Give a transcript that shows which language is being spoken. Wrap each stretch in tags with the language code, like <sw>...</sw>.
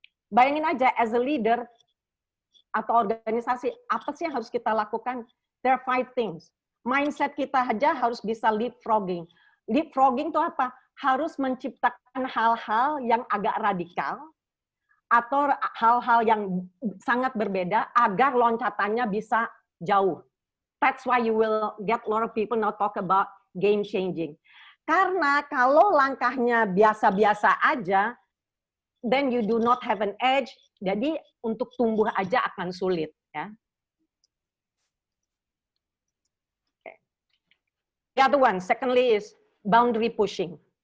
<id>Bayangin aja,</id> <en>as a leader</en> <id>atau organisasi, apa sih yang harus kita lakukan?</id> <en>There are 5 things.</en> <id>Mindset kita aja harus bisa leapfrogging. Leapfrogging itu apa? Harus menciptakan hal-hal yang agak radikal atau hal-hal yang sangat berbeda agar loncatannya bisa jauh.</id> <en>That's why you will get a lot of people now talk about game changing.</en> <id>Karena kalau langkahnya biasa-biasa aja,</id> <en>then you do not have an edge.</en> <id>Jadi untuk tumbuh aja akan sulit, ya.</id> <en>Okay. The other one, secondly, is boundary pushing.</en>